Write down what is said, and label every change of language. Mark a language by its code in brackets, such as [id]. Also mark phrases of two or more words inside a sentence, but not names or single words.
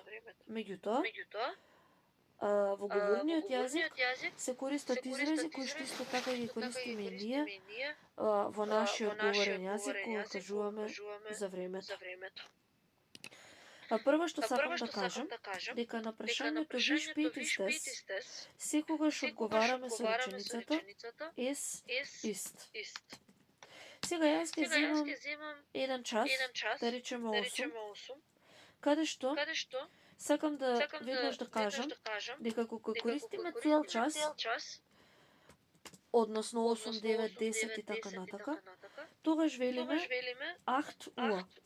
[mk] Меѓутоа, во говорниот јазик се користат изрази кои што исто така ги користиме и ние во нашиот говорен јазик кога кажуваме за времето. Прво што сакам да кажам, дека на прашањето [de] wie spät ist es, [mk] секогаш одговараме со реченицата [de] es ist. [mk] Сега јас ќе земам еден час, да речеме 8, каде што сакам да веднаш да кажам дека кога користиме цел час, односно 8, 9, 10 и така натака, тогаш велиме 8 Uhr.